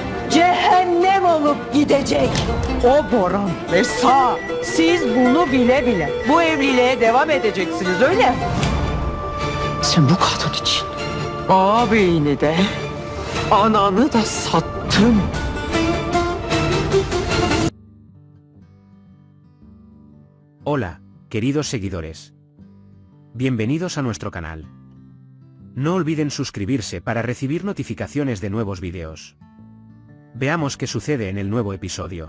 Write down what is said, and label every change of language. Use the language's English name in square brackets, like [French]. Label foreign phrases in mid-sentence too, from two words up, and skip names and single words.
[Turkish] Cehennem olup gidecek. O Boran ve Sağ. Siz bunu bile bile bu evliliğe devam edeceksiniz, öyle mi? Sen bu kadın için ağabeyini de ananı da sattın. [Spanish] Hola, queridos seguidores. Bienvenidos a nuestro canal. No olviden suscribirse para recibir notificaciones de nuevos vídeos. Veamos qué sucede en el nuevo episodio.